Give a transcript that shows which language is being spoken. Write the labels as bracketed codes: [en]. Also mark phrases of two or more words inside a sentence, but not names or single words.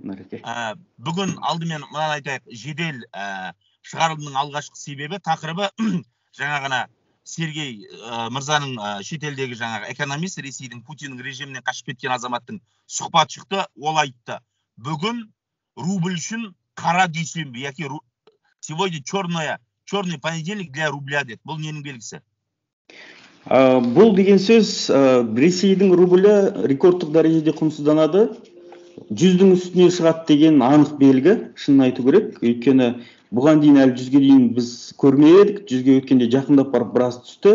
[kk] Бүгін алдымен мынаны айтайық, жедел шығарылымның алғашқы себебі тақырыбы жаңа ғана Сергей мырзаның шетелдегі жаңағы экономист, Ресейдің Путиннің режимінен қашып кеткен азаматтың сұхбат шықты, ол айтты. Бүгін рубль үшін қара дүйсенбі, яки [ru] сегодня черный понедельник для рубля [kk] деді. Бұл ненің белгісі? Бұл деген сөз, Ресейдің рублі рекордтық дәрежеде құнсызданады. 100-дің үстіне шығады деген анық белгі, шынын айту керек. Өйткені бұған дейін әлі 100-ге дейін біз көрмедік, 100-ге өткенде жақындап барып біраз түсті.